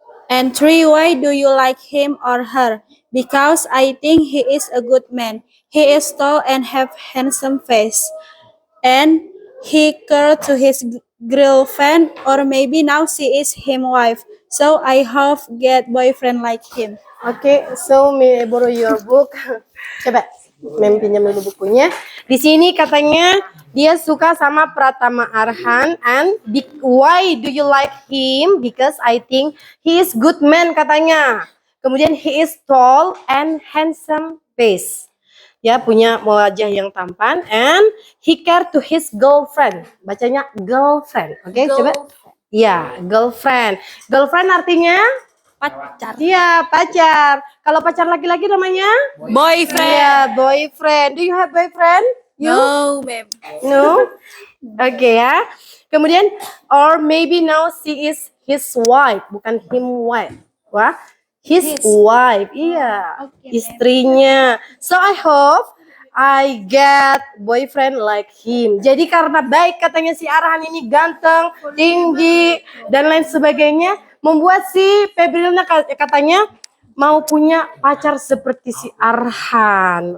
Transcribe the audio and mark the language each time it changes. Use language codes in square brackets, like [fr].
[en] And three, why do you like him or her? Because I think he is a good man. He is tall and have handsome face. And he cared to his girlfriend, or maybe now she is him wife. So I hope get boyfriend like him. Oke, so may I borrow your book? [id] Coba, Mem pinjam dulu bukunya. Di sini katanya dia suka sama Pratama Arhan [en] and why do you like him? Because I think he is good man katanya. Kemudian he is tall and handsome face. [id] Ya, punya wajah yang tampan [en] and he care to his girlfriend. [id] Bacanya girlfriend. Oke, coba. Iya, girlfriend. Girlfriend artinya Pacar. iya, pacar. Kalau pacar laki-laki namanya? [en] Boyfriend. Iya, boyfriend. Do you have boyfriend? You? No, babe. No? Oke ya. Kemudian, or maybe now she is his wife, bukan him wife. Wah, his wife. Iya, Okay, [id] istrinya. [en] So I hope I get boyfriend like him. [id] Jadi karena baik katanya si Arhan ini ganteng, tinggi, dan lain sebagainya, membuat si Febrilna katanya mau punya pacar seperti si Arhan.